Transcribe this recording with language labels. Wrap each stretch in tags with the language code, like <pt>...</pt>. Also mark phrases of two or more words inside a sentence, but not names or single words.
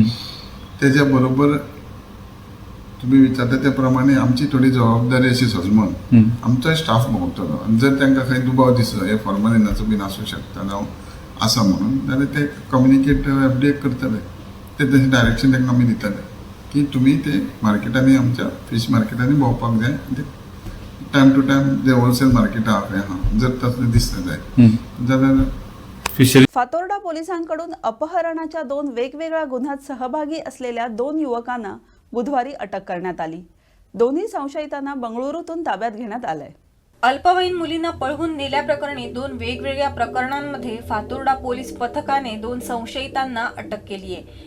<kok>तेज्या बरोबर तुमी विचारता त्या प्रमाणे आमची थोडी जबाबदारी अशी सजमून आमचोय स्टाफ भोंवतलो आनी जर तांकां खंय दुबाव दिसलो हे फॉर्मेलिनाचो बीन आसूं शकता जावं आसा म्हणून जाल्यार ते कम्युनिकेट FDA करतले ते तशें डायरेक्शन तांकां आमी दितले की तुमी ते मार्केटांनी आमच्या फिश मार्केटांनी भोंवपाक जाय</kok> <en>time to time</en> <kok>जे</kok> <en>wholesale market</en> <kok>आहा जर तसलें दिसता जाय जाल्यार फिशरी</kok> <mr>फातोर्डा पोलिसांकडून अपहरणाच्या 2 वेगवेगळ्या गुन्ह्यात सहभागी असलेल्या 2 युवकांना बुधवारी अटक करण्यात आली. दोन्ही संशयितांना बंगळुरूतून ताब्यात घेण्यात आलंय. अल्पवयीन मुलींना पळवून नेल्याप्रकरणी 2 वेगवेगळ्या प्रकरणांमध्ये फातोर्डा पोलीस पथकाने 2 संशयितांना अटक केली आहे.</mr>